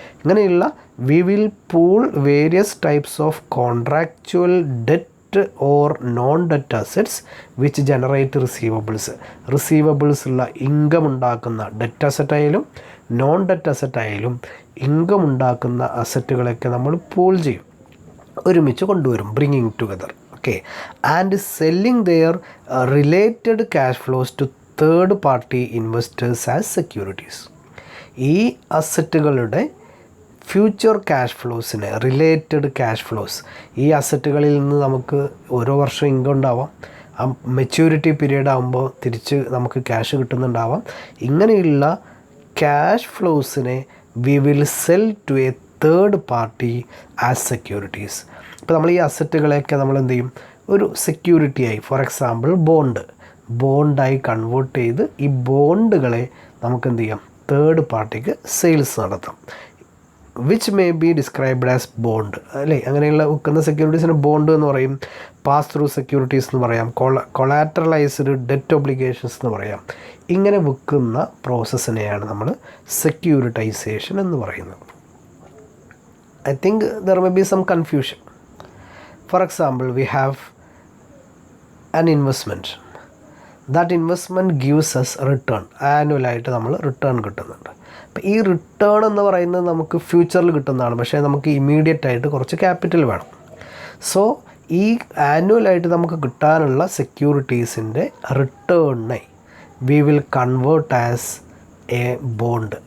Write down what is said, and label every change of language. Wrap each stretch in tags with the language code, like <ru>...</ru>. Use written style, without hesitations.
<ml>ഇങ്ങനെയുള്ള</ml> <en>We will pool various types of contractual debt or non debt assets which generate receivables.</en> <ml>Receivables ഉള്ള income ഉണ്ടാക്കുന്ന debt അസറ്റായാലും non debt അസറ്റായാലും income ഉണ്ടാക്കുന്ന അസറ്റുകളൊക്കെ നമ്മൾ pool ചെയ്യും, ഒരുമിച്ച് കൊണ്ടുവരും,</ml> <en>Bringing together. Okay, and selling their related cash flows to third party investors as securities.</en> <ml>ഈ അസറ്റുകളുടെ future cash ഫ്ലോസിന്, related cash flows, ഈ അസറ്റുകളിൽ നിന്ന് നമുക്ക് ഓരോ വർഷം ഇൻകം ഉണ്ടാവാം, മെച്യൂരിറ്റി പീരീഡ് ആകുമ്പോൾ തിരിച്ച് നമുക്ക് ക്യാഷ് കിട്ടുന്നുണ്ടാവാം. ഇങ്ങനെയുള്ള cash ഫ്ലോസിനെ</ml> <en>We will sell to a third party as securities.</en> <ml>ഇപ്പോൾ നമ്മൾ ഈ അസറ്റുകളെയൊക്കെ നമ്മൾ എന്ത് ചെയ്യും, ഒരു സെക്യൂരിറ്റിയായി, ഫോർ എക്സാമ്പിൾ ബോണ്ടായി കൺവേർട്ട് ചെയ്ത് ഈ ബോണ്ടുകളെ നമുക്ക് എന്ത് ചെയ്യാം, തേർഡ് പാർട്ടിക്ക് സെയിൽസ് നടത്താം.</ml> <en>which may be described as bond,</en> <ml>അല്ലേ? അങ്ങനെയുള്ള വിൽക്കുന്ന സെക്യൂരിറ്റീസിന് ബോണ്ട് എന്ന് പറയും, പാസ് ത്രൂ സെക്യൂരിറ്റീസ് എന്ന് പറയാം, കൊളാറ്ററലൈസ്ഡ് ഡെറ്റ് ഒബ്ലിഗേഷൻസ് എന്ന് പറയാം. ഇങ്ങനെ വിൽക്കുന്ന പ്രോസസ്സിനെയാണ് നമ്മൾ സെക്യൂരിറ്റൈസേഷൻ എന്ന് പറയുന്നത്.</ml> <en>I think there may be some confusion. For example, we have an investment. That investment gives us return.</en> <ml>ആനുവലായിട്ട് നമ്മൾ റിട്ടേൺ കിട്ടുന്നുണ്ട്. അപ്പോൾ ഈ റിട്ടേൺ എന്ന് പറയുന്നത് നമുക്ക് ഫ്യൂച്ചറിൽ കിട്ടുന്നതാണ്, പക്ഷേ നമുക്ക് ഇമ്മീഡിയറ്റ് ആയിട്ട് കുറച്ച് ക്യാപിറ്റൽ വേണം. സോ ഈ ആനുവലായിട്ട് നമുക്ക് കിട്ടാനുള്ള സെക്യൂരിറ്റീസിൻ്റെ റിട്ടേണിനെ</ml> <en>We will convert as a bond.</en>